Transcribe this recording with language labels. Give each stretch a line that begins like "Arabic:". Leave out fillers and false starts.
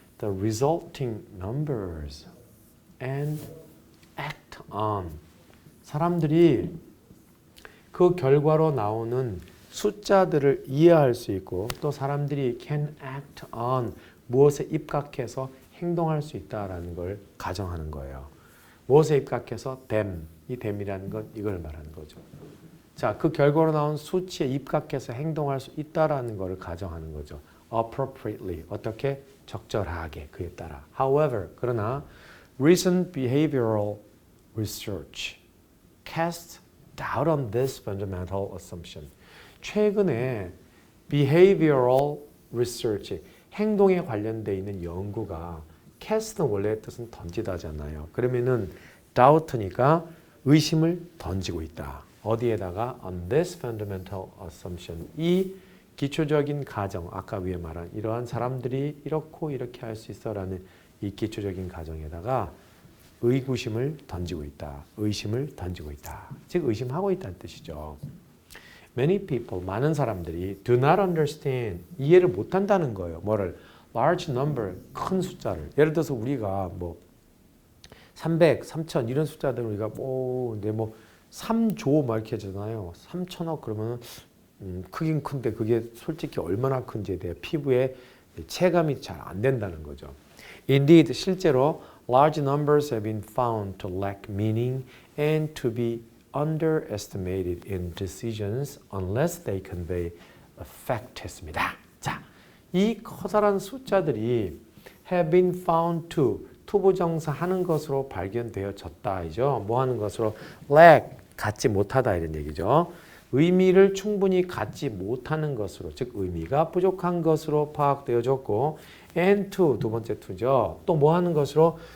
English: the resulting numbers and act on,
Korean: 사람들이 그 결과로 나오는 숫자들을 이해할 수 있고 또 사람들이
English: can act on,
Korean: 무엇에 입각해서 행동할 수 있다라는 걸 가정하는 거예요. 무엇에 입각해서 them, 이 them이라는 건 이걸 말하는 거죠. 자, 그 결과로 나온 수치에 입각해서 행동할 수 있다라는 걸 가정하는 거죠. appropriately, 어떻게? 적절하게, 그에 따라.
English: However,
Korean: 그러나
English: recent behavioral research casts doubt on this fundamental assumption.
Korean: 최근에 behavioral research, 행동에 관련돼 있는 연구가 cast는 원래 뜻은 던지다잖아요. 그러면은 doubt니까 의심을 던지고 있다. 어디에다가
English: on this fundamental assumption,
Korean: 이 기초적인 가정, 아까 위에 말한 이러한 사람들이 이렇고 이렇게 할 수 있어라는 이 기초적인 가정에다가 의구심을 던지고 있다. 의심을 던지고 있다. 즉 의심하고 있다는 뜻이죠.
English: Many people,
Korean: 많은 사람들이
English: do not understand,
Korean: 이해를 못한다는 거예요. 뭐를? large number, 큰 숫자를. 예를 들어서 우리가 뭐 300, 3000 이런 숫자들은 우리가 근데 뭐 3조 막 이렇게 하잖아요. 3000억 그러면은 크긴 큰데 그게 솔직히 얼마나 큰지에 대해 피부에 체감이 잘 안 된다는 거죠.
English: Indeed,
Korean: 실제로
English: large numbers have been found to lack meaning and to be underestimated in decisions unless they convey effect
Korean: 했습니다. 자, 이 커다란 숫자들이
English: have been found to,
Korean: 투부정사 하는 것으로 발견되어졌다. 이죠. 뭐 하는 것으로? lack, 갖지 못하다 이런 얘기죠. 의미를 충분히 갖지 못하는 것으로, 즉 의미가 부족한 것으로 파악되어졌고 and to, 두 번째 to죠. 또 뭐 하는 것으로?